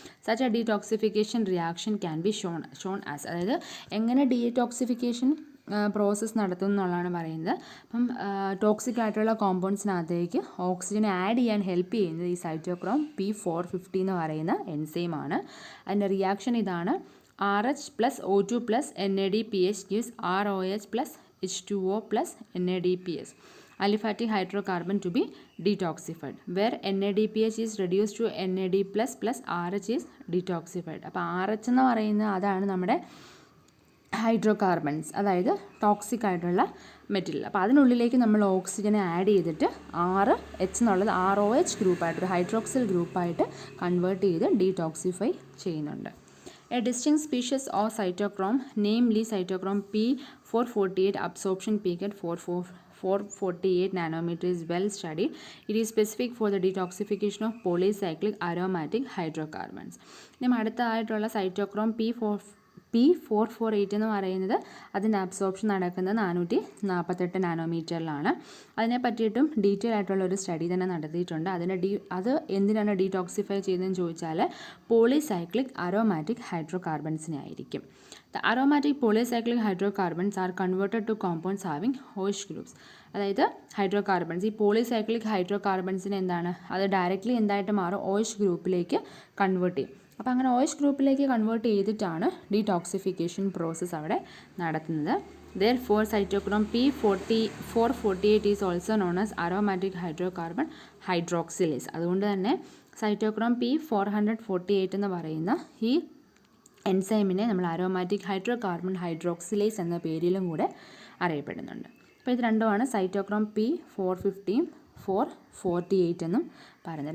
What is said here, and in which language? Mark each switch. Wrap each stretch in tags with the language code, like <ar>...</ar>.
<en>Such a detoxification reaction can be shown as.</en> <ml>അതായത് എങ്ങനെ detoxification process നടത്തും എന്നുള്ളതാണ് പറയുന്നത്. അപ്പം ടോക്സിക് ആയിട്ടുള്ള കോമ്പൗണ്ട്സിനകത്തേക്ക് ഓക്സിജനെ ആഡ് ചെയ്യാൻ ഹെൽപ്പ് ചെയ്യുന്നത് ഈ സൈറ്റോക്രോം P450 എന്ന് പറയുന്ന എൻസൈമാണ്. അതിൻ്റെ റിയാക്ഷൻ ഇതാണ്:</ml> <en>RH + O2 + NADPH gives ROH + H2O + NADPH, aliphatic hydrocarbon to be detoxified, where NADPH is reduced to NAD++ RH is detoxified.</en> <ml>അപ്പോൾ RH എന്ന് പറയുന്നത് അതാണ് നമ്മുടെ ഹൈഡ്രോകാർബൺസ്, അതായത് ടോക്സിക് ആയിട്ടുള്ള മെറ്റീരിയൽ. അപ്പോൾ അതിനുള്ളിലേക്ക് നമ്മൾ ഓക്സിജനെ ആഡ് ചെയ്തിട്ട് RH എന്നുള്ളത് ROH ഗ്രൂപ്പായിട്ട് ഒരു ഹൈഡ്രോക്സിൽ ഗ്രൂപ്പായിട്ട് കൺവേർട്ട് ചെയ്ത് ഡീടോക്സിഫൈ ചെയ്യുന്നുണ്ട്.</ml> <en>A distinct species of cytochrome, namely cytochrome P448 absorption peak at 448 nanometer is well studied. It is specific for the detoxification of polycyclic aromatic hydrocarbons.</en> <ml>ഇനി അടുത്തതായിട്ടുള്ള cytochrome P448 എന്ന് പറയുന്നത് അതിൻ്റെ absorption നടക്കുന്നത് 448 നാനോമീറ്ററിലാണ്. അതിനെ പറ്റിയിട്ടും ഡീറ്റെയിൽ ആയിട്ടുള്ള ഒരു സ്റ്റഡി തന്നെ നടത്തിയിട്ടുണ്ട്. അത് എന്തിനാണ് ഡീടോക്സിഫൈ ചെയ്യുന്നതെന്ന് ചോദിച്ചാൽ പോളിസൈക്ലിക് അരോമാറ്റിക് ഹൈഡ്രോകാർബൺസിനെ ആയിരിക്കും.</ml> <en>The aromatic polycyclic hydrocarbons are converted to compounds having OH groups.</en> <ml>അതായത് ഹൈഡ്രോകാർബൺസ്, ഈ പോളിസൈക്ലിക് ഹൈഡ്രോകാർബൺസിന് എന്താണ്, അത് ഡയറക്റ്റ്ലി എന്തായിട്ട് മാറും, OH ഗ്രൂപ്പിലേക്ക് കൺവേർട്ട് ചെയ്യും. അപ്പോൾ അങ്ങനെ OH ഗ്രൂപ്പിലേക്ക് കൺവേർട്ട് ചെയ്തിട്ടാണ് ഡീടോക്സിഫിക്കേഷൻ പ്രോസസ്സ് അവിടെ നടത്തുന്നത്.</ml> <en>Therefore, cytochrome P448 is also known as aromatic hydrocarbon hydroxylase.</en> <ml>അതുകൊണ്ട് തന്നെ സൈറ്റോക്രോം P448 എന്ന് പറയുന്ന ഈ എൻസൈമിനെ നമ്മൾ അരോമാറ്റിക് ഹൈഡ്രോകാർബൺ ഹൈഡ്രോക്സിലേസ് എന്ന പേരിലും കൂടെ അറിയപ്പെടുന്നുണ്ട്. അപ്പോൾ ഇത് രണ്ടുമാണ് സൈറ്റോക്രോം P450 448 എന്നും പറയുന്നത്.</ml>